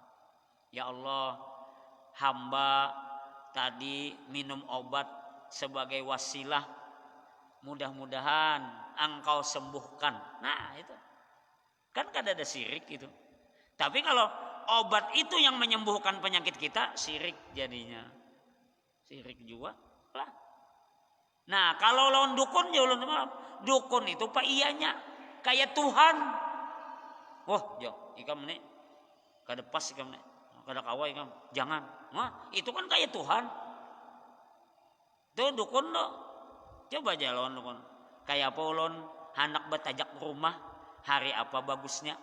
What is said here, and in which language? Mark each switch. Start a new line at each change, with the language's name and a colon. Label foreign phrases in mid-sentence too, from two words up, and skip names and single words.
Indonesian: Ya Allah, hamba tadi minum obat sebagai wasilah, mudah-mudahan Engkau sembuhkan.
Banjar: Nah itu kan kada ada syirik itu. Tapi kalau obat itu yang menyembuhkan penyakit kita, syirik jadinya. Syirik juga lah. Nah kalau lawan dukun ya dukun itu pak iyanya kayak Tuhan. Wah jo ikam nih kada pas ikam nih. Kada kawa ikam, jangan. Nah, itu kan kayak Tuhan.
Indonesian: Tuh dukun lo. Coba aja lawan dukun.
Banjar: Kayak apa ulun hendak bertajak rumah, hari apa bagusnya?